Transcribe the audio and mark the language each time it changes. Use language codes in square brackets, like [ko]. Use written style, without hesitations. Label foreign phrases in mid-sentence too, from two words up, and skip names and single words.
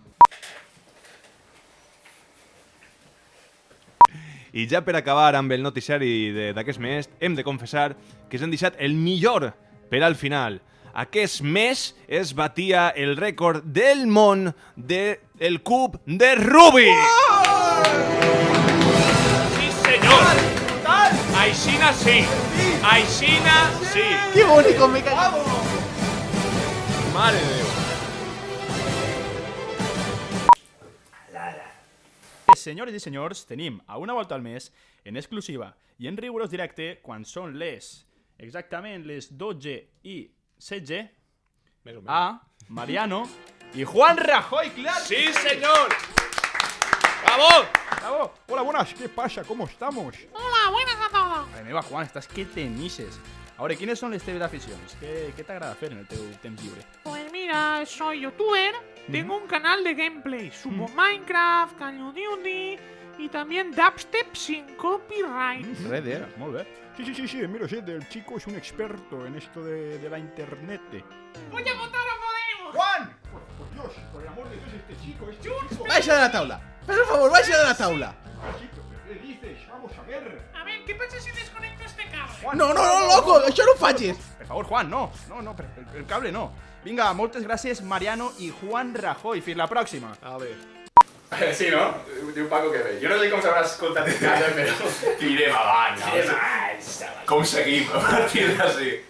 [ca] I ja per acabar amb el noticiari d'aquest mes, hem de confessar que s'han deixat el millor per al final. Aquest mes es batia el rècord del món del cub de Rubik. Sí, senyor. Aixina sí. Aixina sí. [es] ¡Qué bonito, me cago! [ca] Mare de Déu. Senyores i senyors, tenim a Una volta al mes, en exclusiva i en rigorós directe, quan són exactament les 12 i 16, a Mariano y Juan Rajoy, claro. Sí, senyor. Bravo. Bravo. [es] Hola, buenas, ¿qué pasa? ¿Cómo estamos? Hola, buenas a todos. Ay, [ca] meva, Juan, estàs que tenises. [es] Ahora, ¿quiénes son [ca] les teves aficions? [es] ¿Qué te agrada hacer en el [ca] teu temps lliure? [es] Pues mira, soy youtuber, tengo un canal de gameplay, subo Minecraft, Call of Duty y también dubstep sin copyright. Redder. [ca] Molt bé. Sí, mira, sí, [es] el chico es un experto en esto de la internet. Voy a votar a Podemos. ¡Juan! Por Dios, por el amor de Dios, este chico. ¡Vaya de la tabla! Por favor, vaya de la tabla. ¿Qué dices? Vamos a ver. A ver, ¿qué pasa si desconecto este cable? No, loco, [ca] això no ho facis. Per favor, Juan, no, [es] pero el cable no. [ca] Vinga, moltes gràcies, Mariano y Juan Rajoy. Fins la pròxima. [es] A ver. [ca] Sí, no? Diu Paco que bé. Jo no sé com s'hauràs escoltat en casa, però tirem avant. Com seguim a partir d'ací?